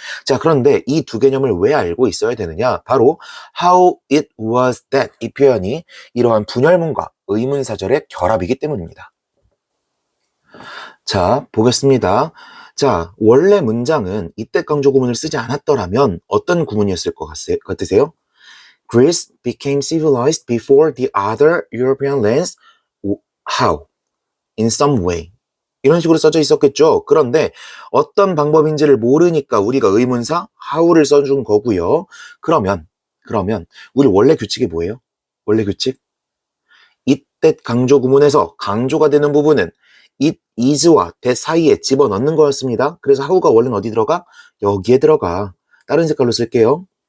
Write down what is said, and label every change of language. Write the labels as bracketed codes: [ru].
[ko] 자, 그런데 이 2 개념을 왜 알고 있어야 되느냐? 바로 [en] how it was that [ko] 이 표현이 이러한 분열문과 의문사절의 결합이기 때문입니다. 자, 보겠습니다. 자, 원래 문장은 이때 강조구문을 쓰지 않았더라면 어떤 구문이었을 것 같으세요? [en] Greece became civilized before the other European lands. How? In some way. [ko] 이런 식으로 써져 있었겠죠. 그런데 어떤 방법인지를 모르니까 우리가 의문사 how를 써준 거고요. 그러면 우리 원래 규칙이 뭐예요? 원래 규칙? 이때 강조 구문에서 강조가 되는 부분은 it, is와 that 사이에 집어넣는 거였습니다. 그래서 how가 원래는 어디 들어가? 여기에 들어가. 다른 색깔로 쓸게요.